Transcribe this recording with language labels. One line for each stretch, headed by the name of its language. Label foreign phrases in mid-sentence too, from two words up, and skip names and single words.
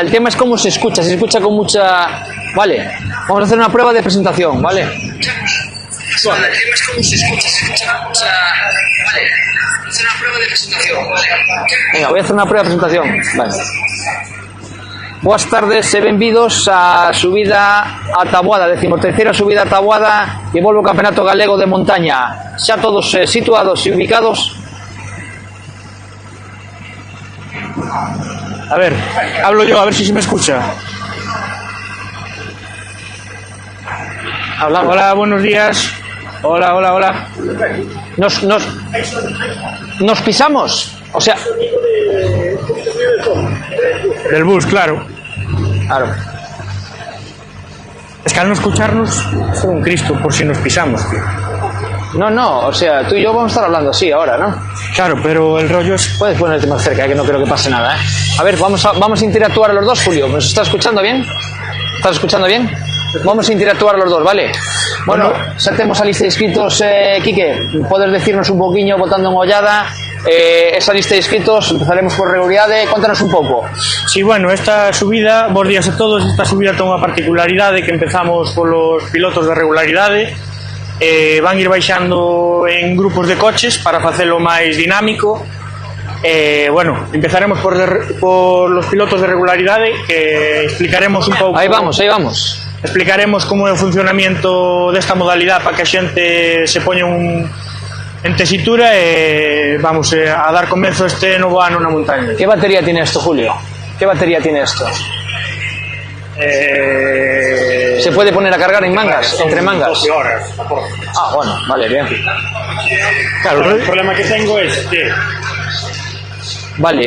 Spanish: El tema es cómo se escucha con mucha... Vale, vamos a hacer una prueba de presentación, ¿vale? El tema es cómo se escucha con mucha... Vale, vamos a hacer una prueba de presentación, ¿vale? Venga, voy a hacer una prueba de presentación. Vale. Buenas tardes
Galician: e benvidos a subida a Taboada, 13ª subida a Taboada que volve o Campeonato Galego de Montaña. Xa todos situados e ubicados.
Spanish: A ver, hablo yo, a ver si se me escucha. Hola, buenos días. Hola. Nos pisamos, o sea... Del bus, claro. Es que al no escucharnos, es un Cristo por si nos pisamos, tío. No, o sea, tú y yo vamos a estar hablando así ahora, ¿no? Claro, pero el rollo es... Puedes ponerte más cerca, que no creo que pase nada, ¿eh? A ver, vamos a interactuar los dos, Julio. ¿Nos estás escuchando bien? ¿Estás escuchando bien? Vamos a interactuar los dos, ¿vale?
Galician: Bueno, xa temos a lista de inscritos, Quique. Podes decirnos un poquinho, botando en ollada, esa lista de inscritos. Empezaremos por regularidade. Contanos un pouco. Sí, bueno, esta subida, bons días a todos. Esta subida ten unha particularidade que empezamos polos pilotos de regularidade. Van ir baixando en grupos de coches para facelo máis dinámico.
Spanish: Bueno, empezaremos por los pilotos de regularidade, que explicaremos
Galician: un pouco. Aí vamos. Explicaremos como é o funcionamiento desta modalidade para que a xente se poña en tesitura e vamos a dar comezo este novo ano na montaña.
Spanish: Que batería tiene esto, Julio? Que batería tiene esto? 6 ¿Se puede poner a cargar en mangas, Son entre mangas? 12 horas. Ah, bueno, vale, bien. Claro, el problema que tengo es que Vale,